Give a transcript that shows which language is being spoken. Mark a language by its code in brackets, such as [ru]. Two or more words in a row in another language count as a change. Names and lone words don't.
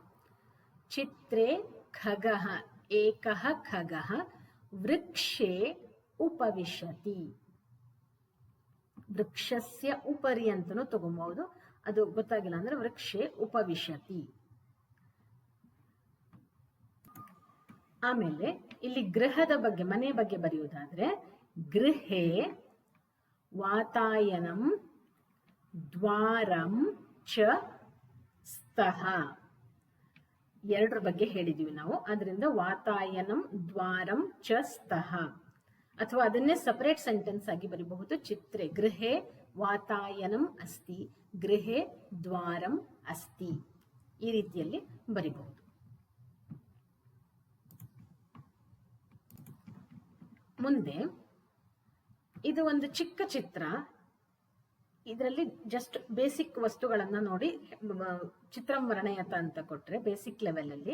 [sa] ಚಿತ್ರೇ ಖಗಃ ಏಕಃ ಖಗಃ ವೃಕ್ಷೇ ಉಪವಿಶತಿ, ವೃಕ್ಷಸ್ಯ ಉಪರಿ [kn] ಅಂತನೂ ತಗೊಬಹುದು, ಅದು ಗೊತ್ತಾಗಿಲ್ಲ ಅಂದ್ರೆ [sa] ವೃಕ್ಷೇ ಉಪವಿಶತಿ. [kn] ಆಮೇಲೆ ಇಲ್ಲಿ ಗೃಹದ ಬಗ್ಗೆ, ಮನೆ ಬಗ್ಗೆ ಬರೆಯುವುದಾದ್ರೆ [sa] ಗೃಹೇ ವಾತಾಯನಂ ದ್ವಾರಂ ಚ ಸ್ತಃ, [kn] ಎರಡರ ಬಗ್ಗೆ ಹೇಳಿದೀವಿ ನಾವು. ಅದರಿಂದ [sa] ವಾತಾಯನಂ ದ್ವಾರಂ ಚ ಸ್ತಃ, [kn] ಅಥವಾ ಅದನ್ನೇ [en] separate sentence [kn] ಆಗಿ ಬರೀಬಹುದು. [sa] ಚಿತ್ರೇ ಗೃಹೇ ವಾತಾಯನಂ ಅಸ್ತಿ, ಗೃಹೇ ದ್ವಾರಂ ಅಸ್ತಿ, [kn] ಈ ರೀತಿಯಲ್ಲಿ ಬರೀಬಹುದು. ಮುಂದೆ ಇದು ಒಂದು ಚಿಕ್ಕ ಚಿತ್ರ, ಇದರಲ್ಲಿ [en] just basic [kn] ವಸ್ತುಗಳನ್ನ ನೋಡಿ [sa] ಚಿತ್ರಂ ವರ್ಣಯತ [kn] ಅಂತ ಕೊಟ್ರೆ [en] basic level [kn] ಅಲ್ಲಿ.